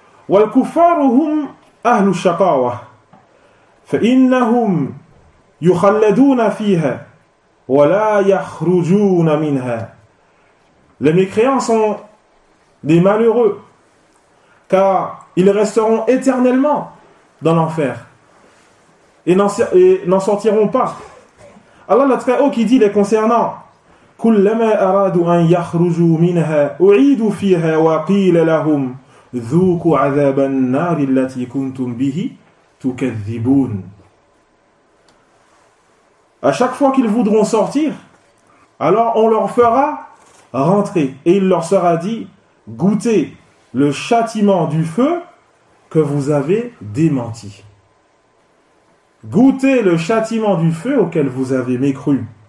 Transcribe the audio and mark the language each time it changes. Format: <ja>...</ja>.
<ar>وَالْكُفَارُهُمْ أَهْلُ الشَّقَاوَةِ فَإِنَّهُمْ يُخَلَّدُونَ فِيهَا وَلَا يَخْرُجُونَ مِنْهَا.</ar> <fr>Les mécréants sont des malheureux, car ils resteront éternellement dans l'enfer et n'en sortiront pas. Allah le Très-Haut qui dit les concernant:</fr> <ar>كُلَّمَا أَرَادُوا أَنْ يَخْرُجُوا مِنْهَا أُعِيدُوا فِيهَا وَقِيلَ لَهُمْ ذُوكُوا عَذَابَ النَّارِ الَّتِي كُنْتُمْ بِهِ تُكَذِّبُونَ.</ar> <fr>À chaque fois qu'ils voudront sortir, alors on leur fera rentrer et il leur sera dit: goûtez le châtiment du feu que vous avez démenti. Goûtez le châtiment du feu auquel vous avez mécru.</fr>